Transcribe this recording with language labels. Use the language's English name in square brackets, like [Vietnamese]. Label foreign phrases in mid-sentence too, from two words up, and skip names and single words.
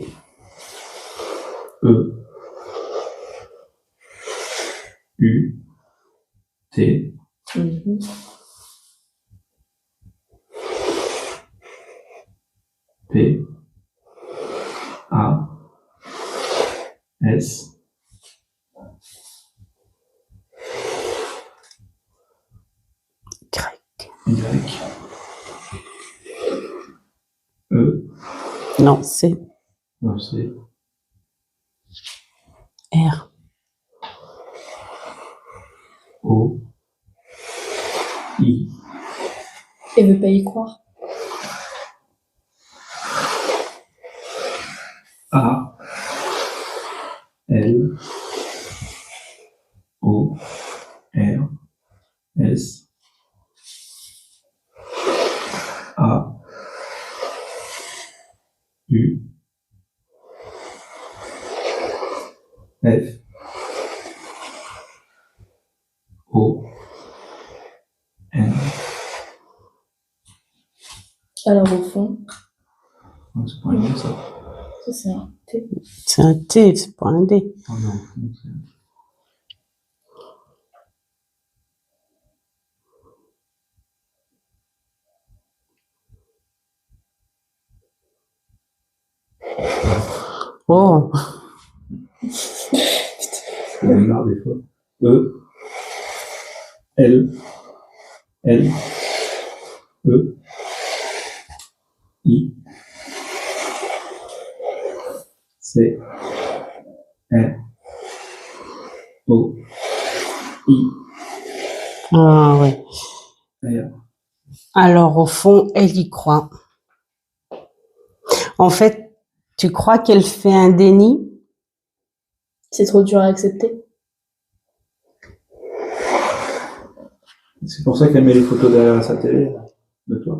[French] E, U, T, Mhm. P, A, S, Y. Y, E, Non, c'est non, c'est R. O, I, Elle veut pas y croire. A, L, O, R, S, A, U, F, O, N. Alors, au fond, Non, c'est pas un D, ça. ça, c'est un T. C'est un T, c'est pas un D. Oh non, au fond, c'est... Oh, On est marre des fois. E, L, L, E, I, C, R, O, I, ah ouais. R. Alors au fond, elle y croit. En fait, tu crois qu'elle fait un déni? C'est trop dur à accepter. C'est pour ça qu'elle met les photos derrière sa télé, là, de toi.